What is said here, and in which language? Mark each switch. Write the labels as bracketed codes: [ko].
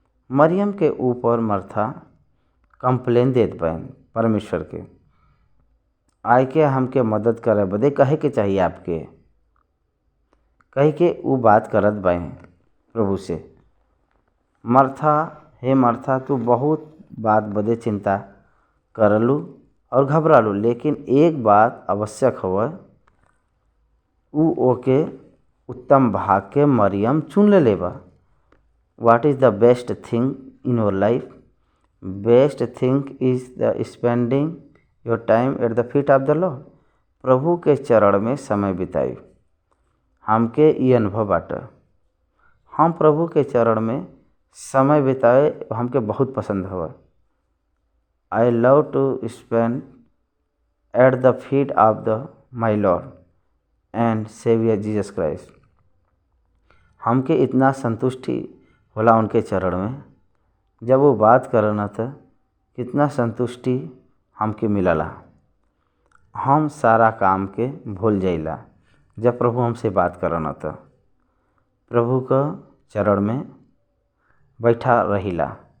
[bho] मरियम के ऊपर Martha complain देत बाइन परमेश्वर के, आय के हमके मदद करे बदे कहे के चाहिए आपके, कह के वो बात करत बाइन प्रभु से। मार्था, हे मार्था, तू बहुत बात बदे चिंता करलू और घबरालू, लेकिन एक बात आवश्यक हुआ, उ ओके उत्तम भाग के मरियम चुन ले लेबा। [en] What is the best thing in your life? Best thing is the spending your time at the feet of the Lord. [bho] प्रभु के चरण में समय बिताई। हमके ये अनुभव बाटे, हम प्रभु के चरण में समय बिताए हमके बहुत पसंद हुआ। [en] I love to spend at the feet of the my Lord and Savior Jesus Christ. [bho] हमके इतना संतुष्टि होला उनके चरण में, जब वो बात करना था कितना संतुष्टि हमके मिलला। हम सारा काम के भूल जाइला जब प्रभु हमसे बात करना था प्रभु का चरण में बैठा रहिला।